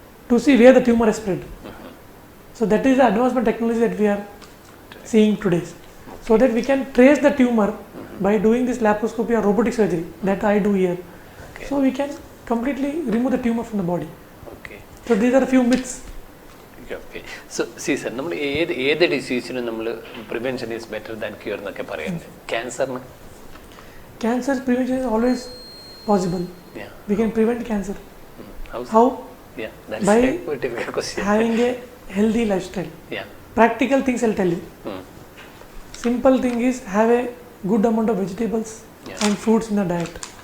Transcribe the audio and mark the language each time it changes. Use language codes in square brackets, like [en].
[en] To see where the tumor is spread. So that is the advancement technology that we are seeing today. So that we can trace the tumor by doing this laparoscopy or robotic surgery that I do here. Okay. So we can completely remove the tumor from the body. Okay. So these are a few myths. Okay. So see, sir, [ml] നമ്മൾ ഏത് ഡിസീസിനും നമ്മൾ [en] prevention is better than cure [ml] എന്നൊക്കെ പറയുന്നത്. ക്യാൻസറിന് [en] Cancer prevention is always possible. Yeah. We can prevent cancer. How? Yeah, that's by a very difficult question. having a healthy lifestyle. Yeah. Practical things I'll tell you. Hmm. Simple thing is have a good amount of vegetables and fruits in the diet.